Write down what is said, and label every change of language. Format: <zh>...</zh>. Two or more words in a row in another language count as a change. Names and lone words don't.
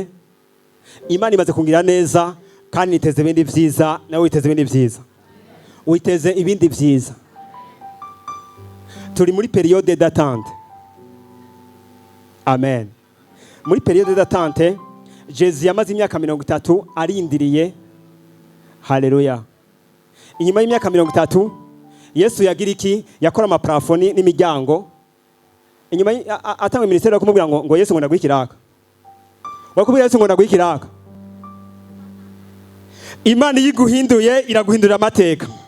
<rn>Imana imaze kungira neza, kandi niteze ibindi vyiza, nawe witeze ibindi vyiza. Witeze ibindi vyiza. Turi muri</rn> <fr>periode d'attente.</fr> <rn>Amen. Muri</rn> <fr>periode d'attente,</fr> <rn>Jésus yamaze imyaka 30 arindiriye. Haleluya. Inyuma y'imyaka 30 Yesu yagira iki? Yakora amaplafoni n'imiryango. Inyuma atanga ministeri yo kumubwira ngo Yesu ngo ndagwikiraka. Wakubwira Yesu ngo ndagwikiraka. Imana yiguhinduye iraguhindurira amateka.</rn>